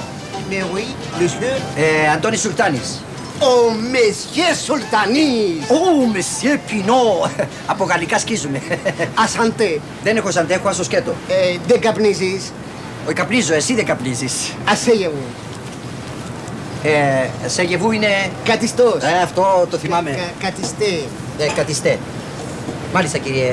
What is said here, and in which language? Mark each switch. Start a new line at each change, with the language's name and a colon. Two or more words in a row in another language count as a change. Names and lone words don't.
French: Mais oui, monsieur.
Greek: Αντώνης Σουλτάνης.
French: Oh, monsieur Sultanis.
Greek: Oh, monsieur Πινό. Από γαλλικά σκίζουμε. Ασαντέ. Δεν έχω σαντέ, έχω ασοσκέτο. Δεν καπνίζεις. Όχι, καπνίζω, εσύ δεν καπνίζεις. Ασέγεβου. Σέγεβου είναι... Κατιστός. Αυτό το θυμάμαι. Κατιστέ. Κατιστέ. Μάλιστα, κύριε.